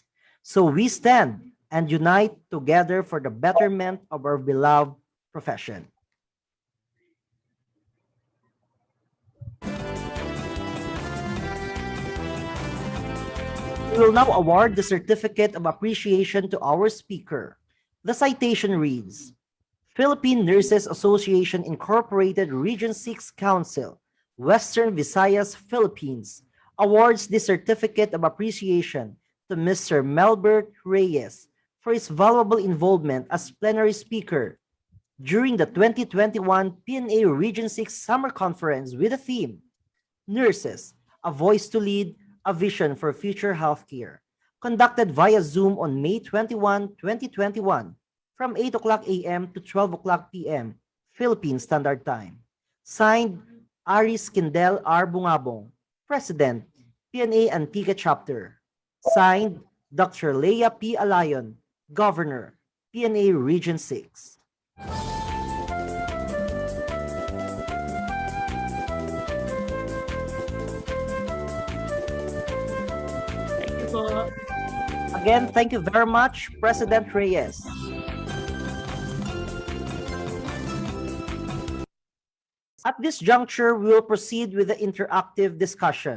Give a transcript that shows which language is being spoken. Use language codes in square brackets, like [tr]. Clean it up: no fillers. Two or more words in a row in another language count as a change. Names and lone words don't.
[en] So we stand and unite together for the betterment of our beloved profession. We will now award the Certificate of Appreciation to our speaker. The citation reads, Philippine Nurses Association Incorporated Region 6 Council, Western Visayas, Philippines, awards the Certificate of Appreciation to Mr. Melbert Reyes for his valuable involvement as plenary speaker during the 2021 PNA Region 6 Summer Conference with the theme, Nurses, A Voice to Lead, A Vision for Future Healthcare, conducted via Zoom on May 21, 2021, from 8 o'clock a.m. to 12 o'clock p.m. Philippine Standard Time. Signed, Aris Kindel R. Bungabong, President, PNA Antique Chapter. Signed, Dr. Leia P. Alayon, Governor, PNA Region 6. Thank you po. Again, thank you very much, President Reyes. At this juncture, we will proceed with the interactive discussion.